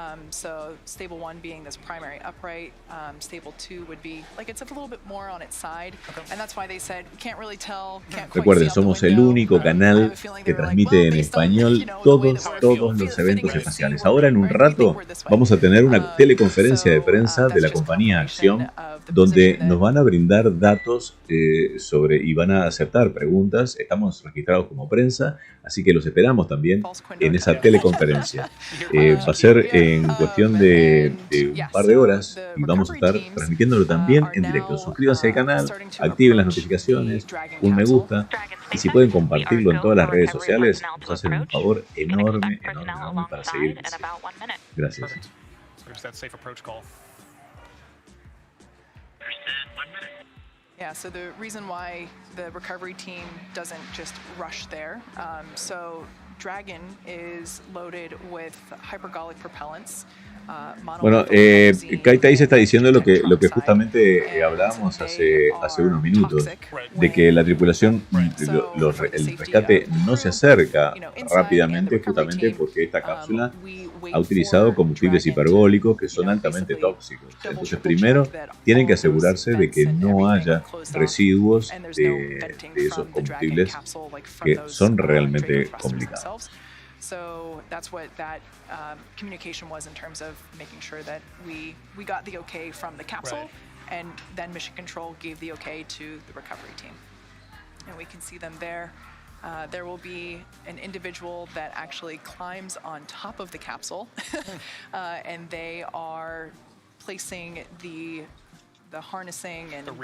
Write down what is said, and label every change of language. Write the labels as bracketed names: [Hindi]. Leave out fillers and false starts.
[English] So stable 1 being this primary upright, stable 2 would be like it's a little bit more on its side, and that's why they said we can't really tell. [Spanish] Recuerden, somos el único canal que transmite en español todos los eventos espaciales. Ahora en un rato vamos a tener una teleconferencia de prensa de la compañía AXIOM, donde nos van a brindar datos y van a aceptar preguntas. Estamos registrados como prensa, así que los esperamos también en esa teleconferencia. Va a ser en cuestión de un par de horas y vamos a estar transmitiéndolo también en directo. Suscríbanse al canal, activen las notificaciones, un me gusta, y si pueden compartirlo en todas las redes sociales, nos hacen un favor enorme para seguir creciendo. Gracias. [English] Yeah, so the reason why the recovery team doesn't just rush there, so Dragon is loaded with hypergolic propellants. [Spanish] Bueno, Kaita ahí se está diciendo lo que justamente hablábamos hace unos minutos, de que la tripulación, el rescate no se acerca rápidamente justamente porque esta cápsula ha utilizado combustibles hiperbólicos que son altamente tóxicos. Entonces primero tienen que asegurarse de que no haya residuos de esos combustibles que son realmente complicados. [English] So that's what that communication was in terms of making sure that we got the okay from the capsule, and then Mission Control gave the okay to the recovery team. And we can see them there. There will be an individual that actually climbs on top of the capsule, and they are placing the harnessing and